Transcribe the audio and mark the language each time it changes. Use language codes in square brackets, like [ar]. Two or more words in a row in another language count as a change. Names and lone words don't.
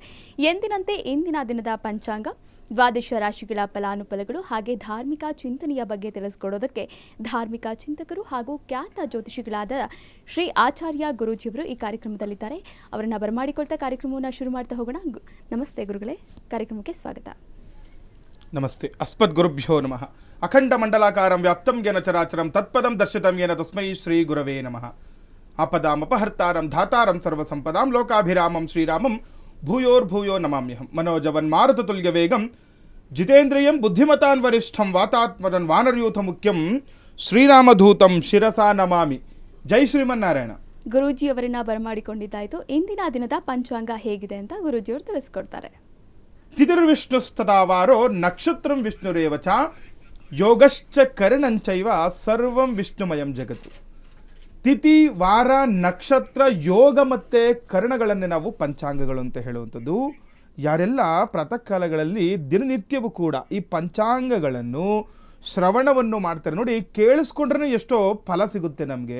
[kn] ಎಂದಿನಂತೆ ಇಂದಿನ ದಿನದ ಪಂಚಾಂಗ, ದ್ವಾದಶ ರಾಶಿಗಳ ಫಲಾನುಫಲಗಳು ಹಾಗೆ ಧಾರ್ಮಿಕ ಚಿಂತನೆಯ ಬಗ್ಗೆ ತಿಳಿಸಿಕೊಡೋದಕ್ಕೆ ಧಾರ್ಮಿಕ ಚಿಂತಕರು ಹಾಗೂ ಖ್ಯಾತ ಜ್ಯೋತಿಷಿಗಳಾದ ಶ್ರೀ ಆಚಾರ್ಯ ಗುರೂಜಿಯವರು ಈ ಕಾರ್ಯಕ್ರಮದಲ್ಲಿದ್ದಾರೆ. ಅವರನ್ನು ಬರಮಾಡಿಕೊಳ್ತಾ ಕಾರ್ಯಕ್ರಮವನ್ನು ಶುರು ಮಾಡ್ತಾ ಹೋಗೋಣ. ನಮಸ್ತೆ ಗುರುಗಳೇ, ಕಾರ್ಯಕ್ರಮಕ್ಕೆ ಸ್ವಾಗತ. [sa] ನಮಸ್ತೆ. ಅಸ್ಮದ್ ಗುರುಭ್ಯೋ ನಮಃ. ಅಖಂಡ ಮಂಡಲಾಕಾರಂ ವ್ಯಾಪ್ತಂ ಯೇನ ಚರಾಚರಂ ತತ್ಪದಂ ದರ್ಶಿತಂ ಯೇನ ತಸ್ಮೈ ಶ್ರೀ ಗುರವೇ ನಮಃ. ಆಪದಾಂ ಅಪಹರ್ತಾರಂ ಧಾತಾರಂ ಸರ್ವಸಂಪದಾಂ ಲೋಕಾಭಿರಾಮಂ ಶ್ರೀರಾಮಂ ಭೂಯೋರ್ಭೂಯೋ ನಮಾಮ್ಯಹಂ. ಮನೋಜವನ್ ಮಾರುತತುಲ್ಯ ವೇಗಂ ಜಿತೇಂದ್ರಿಯಂ ಬುದ್ಧಿಮತಾನ್ ವರಿಷ್ಠಂ ವಾತಾತ್ಮರನ್ ವಾನರಯೂಥ ಮುಖ್ಯಂ ಶ್ರೀರಾಮಧೂತಂ ಶಿರಸಾ ನಮಾಮಿ. ಜೈ ಶ್ರೀಮನ್ನಾರಾಯಣ. [kn] ಗುರೂಜಿ ಅವರನ್ನ ಬರಮಾಡಿಕೊಂಡಿದ್ದಾಯಿತು. ಇಂದಿನ ದಿನದ ಪಂಚಾಂಗ ಹೇಗಿದೆ ಅಂತ ಗುರೂಜಿಯವರು ತಿಳಿಸ್ಕೊಡ್ತಾರೆ. [sa] ತಿಥಿರ್ವಿಷ್ಣುಸ್ತದಾವಾರೋ ನಕ್ಷತ್ರಂ ವಿಷ್ಣುರೇವ ಚ ಯೋಗಶ್ಚ ಕರ್ಣಂಚೈವ ಸರ್ವಂ ವಿಷ್ಣುಮಯಂ ಜಗತ್ತು. [kn] ತಿಥಿ, ವಾರ, ನಕ್ಷತ್ರ, ಯೋಗ ಮತ್ತು ಕರ್ಣಗಳನ್ನೇ ನಾವು ಪಂಚಾಂಗಗಳು ಅಂತ ಹೇಳುವಂಥದ್ದು. ಯಾರೆಲ್ಲ ಪ್ರಾತಃ ಕಾಲಗಳಲ್ಲಿ ದಿನನಿತ್ಯವೂ ಕೂಡ ಈ ಪಂಚಾಂಗಗಳನ್ನು ಶ್ರವಣವನ್ನು ಮಾಡ್ತಾರೆ ನೋಡಿ, ಕೇಳಿಸ್ಕೊಂಡ್ರೆ ಎಷ್ಟೋ ಫಲ ಸಿಗುತ್ತೆ ನಮಗೆ.